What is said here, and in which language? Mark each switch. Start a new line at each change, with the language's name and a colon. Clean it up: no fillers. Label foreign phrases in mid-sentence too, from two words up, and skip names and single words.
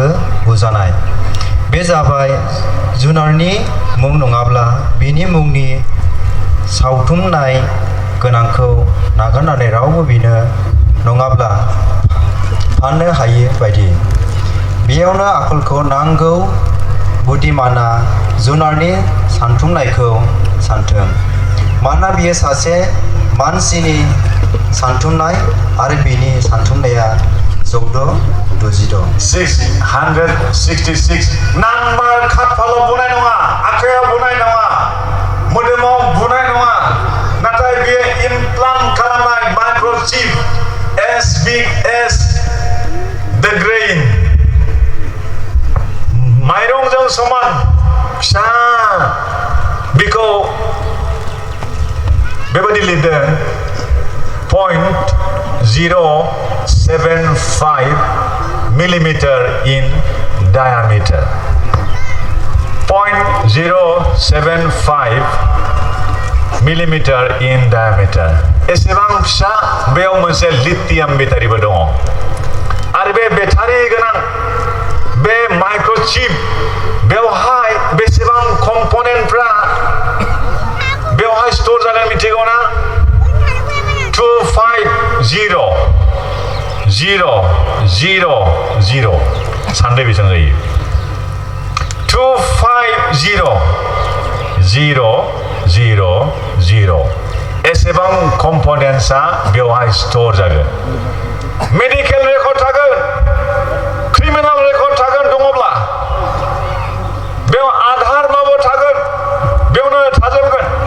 Bodo: बुजानाय बे जाबाय जुनारनि मुं नङाब्ला बिनि मुंनि सावथुमनाय गोनांखौ नागारनानै रावबो बिनो नङाब्ला फाननो हायै बायदि बेयावनो आखलखौ नांगौ बुद्धिमाना जुनारनि सानथुमनायखौ सानथों मानोना बियो सासे मानसिनि सानथुमनाय आरो बिनि सानथुमनाया 666 नांबार खाफालाव बुनाय नङा आखायाव बुनाय नङा मोदोमाव बुनाय नङा नाथाय बियो इमप्लान्ट खालामनाय माइक्र'चिप
English: as big as the grain
Bodo: माइरंजों समान फिसा बेखौ बेबायदि लिरदों
English: 0.075 millimeter in diameter 0.075 millimeter in diameter
Bodo: एसेबां फिसा बेयाव मोनसे लिथियाम बेटारिबो दङ आरो बे बेटारि गोनां बे माइक्र'चिप बेवहाय बेसेबां कम्पनेन्टफ्रा बेवहाय स्टोर जागोन मिथिगौ ना 250,000 सानदो बेसेबां जायो 250,000 एसेबां कम्पनेन्ट्सआ बेवहाय स्टोर जागोन
English: medical record
Bodo: थागोन
English: criminal record
Bodo: थागोन दङब्ला बेयाव आधार नम्बर थागोन बेयावनो थाजोबगोन